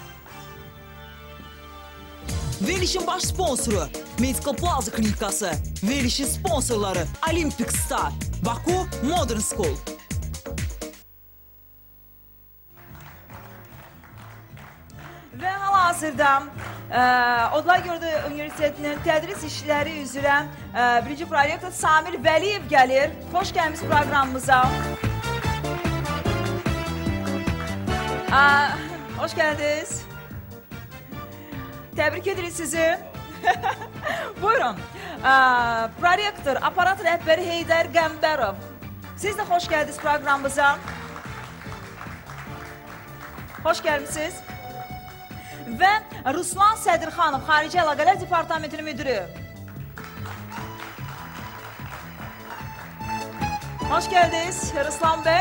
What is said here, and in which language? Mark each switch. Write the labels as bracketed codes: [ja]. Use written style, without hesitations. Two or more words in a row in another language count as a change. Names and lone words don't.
[az] Verilişin baş sponsoru Medical Plaza Klinikası, verilişin sponsorları Olympic Star, Baku Modern School. Və hal-hazırda Odlar Yurdu Universitetinin tədris işləri üzrə birinci prorektor Samir Vəliyev gəlir. Xoş gəlmiş proqramımıza. [tr] Hoş geldiniz. Tebrik ederiz sizi. Buyurun. [az] Prorektor, aparat rəhbəri Heydər Qəmbərov. Siz də xoş gəldiniz proqramımıza. Xoş gəlmişsiniz. Və Ruslan Sədirxanov, Xarici Əlaqələr Departamentinin müdürü. [tr] Hoş geldiniz Ruslan Bey.